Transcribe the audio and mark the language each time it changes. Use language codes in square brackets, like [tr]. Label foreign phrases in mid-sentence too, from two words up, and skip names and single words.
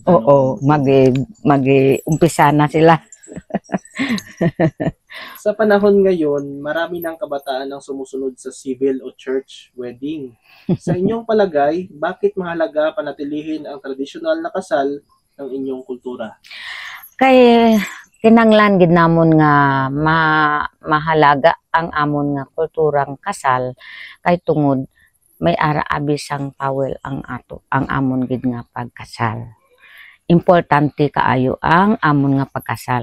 [tl] Oo, mag-umpisa na sila. Sa panahon ngayon, marami ng kabataan ang sumusunod sa civil o church wedding. Sa inyong palagay, bakit mahalaga panatilihin ang tradisyonal na kasal ng inyong kultura? [hil] Kay kinanglan gid namon nga mahalaga ang amon nga kulturang kasal kay tungod may ara abisang pawel ang amon gid nga pagkasal. Importante kaayo ang amon nga pagkasal.